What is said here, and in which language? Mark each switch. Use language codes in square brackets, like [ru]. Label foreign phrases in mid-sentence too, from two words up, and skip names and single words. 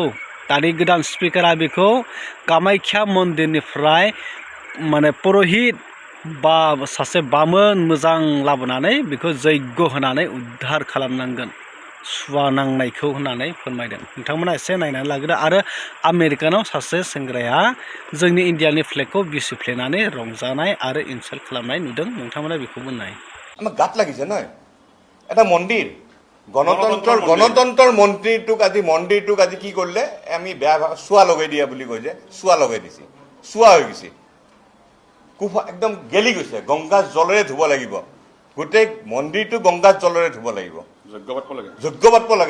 [brx] दानि गोदान स्पिकारा बेखौ कामाख्या मन्दिरनिफ्राय माने पुरहित बा सासे बामोन मोजां लाबोनानै बेखौ जैग्य होनानै उद्धार खालामनांगोन सुवा नांनायखौ होननानै फोरमायदों। नोंथांमोना एसे नायनानै लाग्रो। आरो आमेरिकानाव सासे सेंग्राया जोंनि इन्डियानि फ्लेगखौ बिसिफ्लेनानै रंजानाय आरो इनसाल्ट खालामनाय नुदों। नोंथांमोना बेखौबो नाय। [as] আমাৰ গাত লাগিছে নহয়, এটা মন্দিৰ গণতন্ত্ৰৰ মন্দিৰটোক আজি কি কৰিলে আমি বেয়া চোৱা লগাই দিয়া বুলি কৈ যে চোৱা লগাই দিছে, চোৱা হৈ গৈছে, একদম গেলি গৈছে। গংগা জলেৰে ধুব লাগিব, গোটেই মন্দিৰটো গংগা জলেৰে ধুব লাগিব, যজ্ঞ পাতিব লাগে।